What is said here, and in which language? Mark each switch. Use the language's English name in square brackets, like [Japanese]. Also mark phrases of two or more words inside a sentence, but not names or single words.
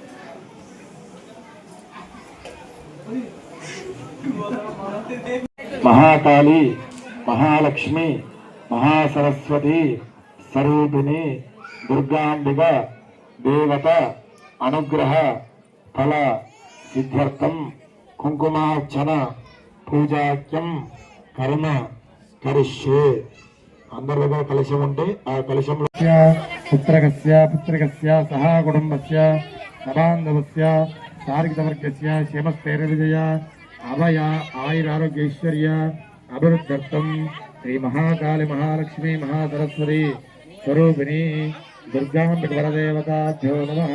[Sanskrit] महाकाली, महालक्ष्मी, महासरस्वती स्वरूपिणी दुर्गांबिका देवता अनुग्रह फल सिद्ध्यर्थम कुंकुमार्चन पूजाक्यम कर्म करिष्ये. अंदर [Telugu] దగ్గర కలశం ఉంటే ఆ కలశంలో [Sanskrit] పుత్రకస్య సహ కుటుంబస్య సబాంధవస్య సార్గితవర్గస్య క్షేమస్థైర్యవిజయ అభయ ఆయురారోగ్యైశ్వర్య అభివృద్ధ్యర్థం శ్రీ మహాకాళి, మహాలక్ష్మి, మహాసరస్వతి స్వరూపిణి దుర్గాంబిక వరదేవతాభ్యో నమః.